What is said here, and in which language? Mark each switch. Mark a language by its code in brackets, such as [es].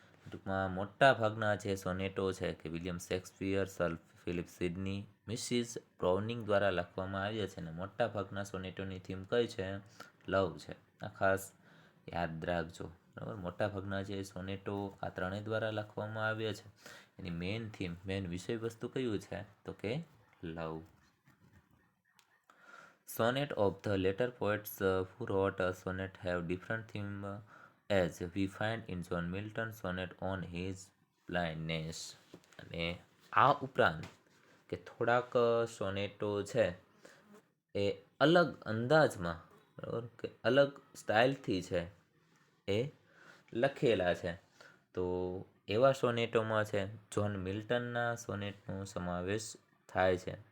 [gu] ટૂંકમાં મોટા ભાગના જે સોનેટો છે કે William Shakespeare, sir Philip Sydney, Mrs બ્રાઉનિંગ દ્વારા લખવામાં આવ્યા છે. અને મોટા ભાગના સોનેટોની થીમ કઈ છે? લવ છે. આ ખાસ યાદ રાખજો. બરાબર, મોટા ભાગના જે સોનેટો આ ત્રણેય દ્વારા લખવામાં આવ્યા છે એની મેઇન થીમ, મેઇન વિષય વસ્તુ કયું છે? તો કે લવ. [en] Sonnet of the later poets who wrote a sonnet have different theme as we find in John Milton's sonnet on his blindness. [gu] અને આ ઉપરાંત કે થોડાક સોનેટો છે એ અલગ અંદાજમાં, બરાબર, કે અલગ સ્ટાઇલથી છે એ લખેલા છે. તો એવા સોનેટોમાં છે જ્હોન મિલ્ટનના સોનેટનો સમાવેશ થાય છે.